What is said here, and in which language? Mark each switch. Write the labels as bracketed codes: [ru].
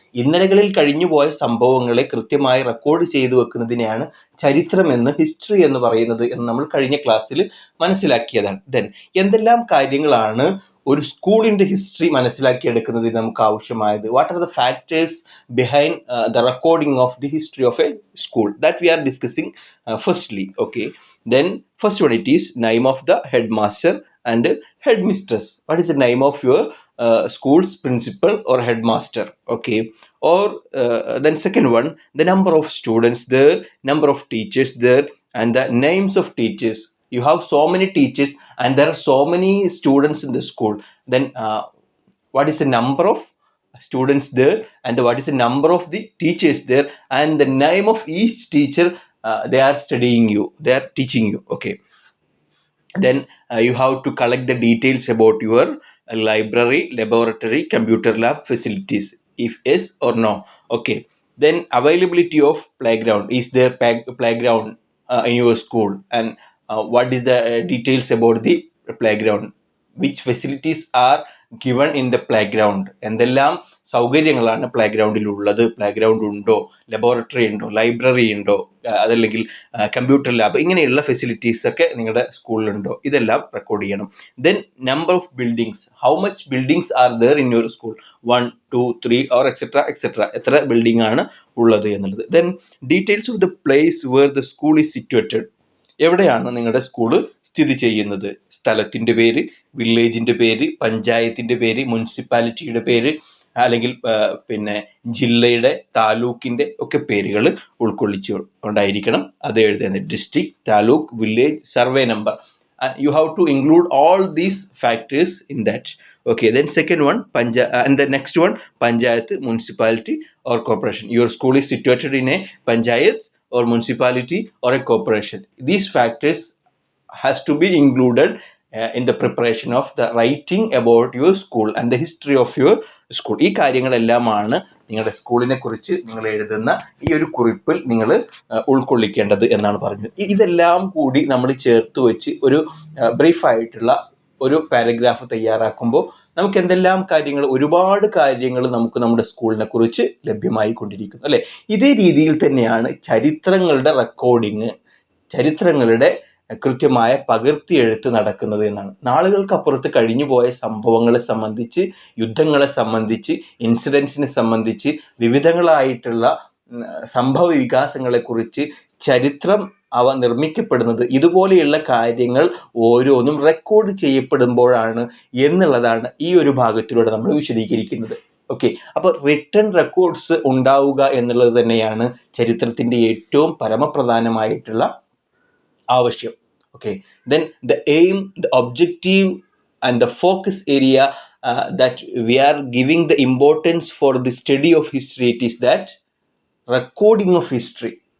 [ml] ഇന്നലകളിൽ കഴിഞ്ഞുപോയ സംഭവങ്ങളെ കൃത്യമായി റെക്കോർഡ് ചെയ്തു വെക്കുന്നതിനെയാണ് ചരിത്രമെന്ന്, ഹിസ്റ്ററി എന്ന് പറയുന്നത് എന്ന് നമ്മൾ കഴിഞ്ഞ ക്ലാസ്സിൽ മനസ്സിലാക്കിയതാണ്. ദെൻ എന്തെല്ലാം കാര്യങ്ങളാണ് ഒരു സ്കൂളിൻ്റെ ഹിസ്റ്ററി മനസ്സിലാക്കിയെടുക്കുന്നതിന് നമുക്ക് ആവശ്യമായത്? [en] What are the factors behind the recording of the history of a school? That we are discussing firstly. Okay, then first one, it is name of the headmaster and headmistress. What is the name of your school's principal or headmaster? Okay, or then second one, the number of students there, number of teachers there, and the names of teachers. You have so many teachers and there are so many students in the school. Then what is the number of students there and what is the number of the teachers there, and the name of each teacher they are studying you, they are teaching you. Okay, then you have to collect the details about your a library, laboratory, computer lab facilities? If yes or no. Okay, then availability of playground. Is there playground in your school? And what is the details about the playground? Which facilities are given in the playground? [ml] എന്തെല്ലാം സൗകര്യങ്ങളാണ് പ്ലേഗ്രൗണ്ടിൽ ഉള്ളത്? Playground ഉണ്ടോ, laboratory ഉണ്ടോ, library ഉണ്ടോ, അതല്ലെങ്കിൽ computer lab, ഇങ്ങനെയുള്ള facilities ഒക്കെ നിങ്ങളുടെ സ്കൂളിലുണ്ടോ? ഇതെല്ലാം റെക്കോർഡ് ചെയ്യണം. [en] Then number of buildings. How much buildings are there in your school? [ml] 1, 2, 3 [en] Or etcetera etcetera. [ml] എത്ര ബിൽഡിംഗ് ആണ് ഉള്ളത് എന്നുള്ളത്. [en] Then details of the place where the school is situated. [ml] എവിടെയാണ് നിങ്ങളുടെ സ്കൂള് സ്ഥിതി ചെയ്യുന്നത്? സ്ഥലത്തിൻ്റെ പേര്, വില്ലേജിൻ്റെ പേര്, പഞ്ചായത്തിൻ്റെ പേര്, മുനിസിപ്പാലിറ്റിയുടെ പേര്, അല്ലെങ്കിൽ പിന്നെ ജില്ലയുടെ, താലൂക്കിൻ്റെ ഒക്കെ പേരുകൾ ഉൾക്കൊള്ളിച്ചുകൊണ്ടായിരിക്കണം അത് എഴുതുന്നത്. [en] District, taluk, village, survey number. You have to include all these factors in that. Okay, then second one, and the next one, panchayat, municipality or corporation. Your school is situated in a panchayat or municipality or a corporation. These factors has to be included in the preparation of the writing about your school and the history of your school. [ml] ഈ കാര്യങ്ങളെല്ലാമാണ് നിങ്ങളുടെ സ്കൂളിനെ കുറിച്ച് നിങ്ങൾ എഴുതുന്ന ഈ ഒരു കുറിപ്പിൽ നിങ്ങൾ ഉൾക്കൊള്ളിക്കേണ്ടത് എന്നാണ് പറഞ്ഞത്. ഇതെല്ലാം കൂടി നമ്മൾ ചേർത്ത് വെച്ച് ഒരു ബ്രീഫായിട്ടുള്ള ഒരു പാരഗ്രാഫ് തയ്യാറാക്കുമ്പോൾ നമുക്ക് എന്തെല്ലാം കാര്യങ്ങൾ, ഒരുപാട് കാര്യങ്ങൾ നമുക്ക് നമ്മുടെ സ്കൂളിനെ കുറിച്ച് ലഭ്യമായി കൊണ്ടിരിക്കുന്നു അല്ലേ. ഇതേ രീതിയിൽ തന്നെയാണ് ചരിത്രങ്ങളുടെ റെക്കോർഡിങ്, ചരിത്രങ്ങളുടെ കൃത്യമായ പകർത്തിയെഴുത്ത് നടക്കുന്നത് എന്നാണ്. നാളുകൾക്കപ്പുറത്ത് കഴിഞ്ഞുപോയ സംഭവങ്ങളെ സംബന്ധിച്ച്, യുദ്ധങ്ങളെ സംബന്ധിച്ച്, ഇൻസിഡൻസിനെ സംബന്ധിച്ച്, വിവിധങ്ങളായിട്ടുള്ള സംഭവ വികാസങ്ങളെക്കുറിച്ച് ചരിത്രം അവ നിർമ്മിക്കപ്പെടുന്നത് ഇതുപോലെയുള്ള കാര്യങ്ങൾ ഓരോന്നും റെക്കോർഡ് ചെയ്യപ്പെടുമ്പോഴാണ് എന്നുള്ളതാണ് ഈ ഒരു ഭാഗത്തിലൂടെ നമ്മൾ വിശദീകരിക്കുന്നത്. ഓക്കെ, അപ്പോൾ റിട്ടൺ റെക്കോർഡ്സ് ഉണ്ടാവുക എന്നുള്ളത് തന്നെയാണ് ചരിത്രത്തിൻ്റെ ഏറ്റവും പരമപ്രധാനമായിട്ടുള്ള ആവശ്യം. [en] Okay, then the aim, the objective and the focus area that we are giving the importance for the study of history, it is that recording of history.